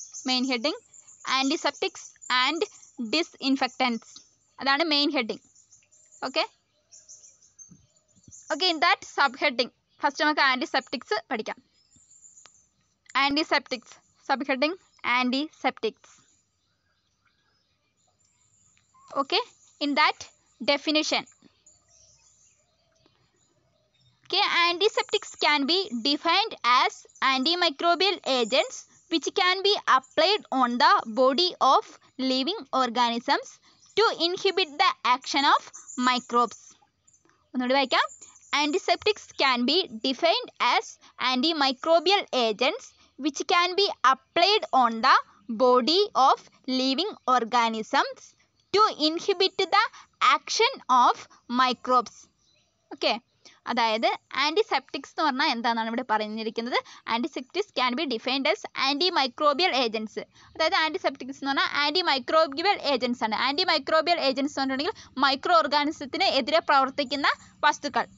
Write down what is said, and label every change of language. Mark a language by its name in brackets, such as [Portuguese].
[English] Main heading antiseptics and disinfectants, അതാണ് main heading. [Malayalam] Okay okay, [English] in that sub heading first [Malayalam] നമുക്ക് antiseptics പഠിക്കാം. [English] Antiseptics sub heading antiseptics. Okay, in that definition, okay, antiseptics can be defined as antimicrobial agents which can be applied on the body of living organisms to inhibit the action of microbes. [Malayalam] ഒന്നുകൂടി വായിക്കാം. [English] Antiseptics can be defined as antimicrobial agents which can be applied on the body of living organisms to inhibit the action of microbes. [Malayalam] Okay, അതായത് antiseptics എന്ന് പറഞ്ഞാൽ എന്താണെന്നാണ് ഇവിടെ പറഞ്ഞിരിക്കുന്നത്. [English] Antiseptics can be defined as antimicrobial agents. [Malayalam] അതായത് antiseptics എന്ന് പറഞ്ഞാൽ anti microbial agents ആണ്. ആൻറ്റി മൈക്രോബിയൽ ഏജൻസ് എന്ന് പറഞ്ഞിട്ടുണ്ടെങ്കിൽ മൈക്രോ ഓർഗാനിസത്തിന് എതിരെ പ്രവർത്തിക്കുന്ന വസ്തുക്കൾ.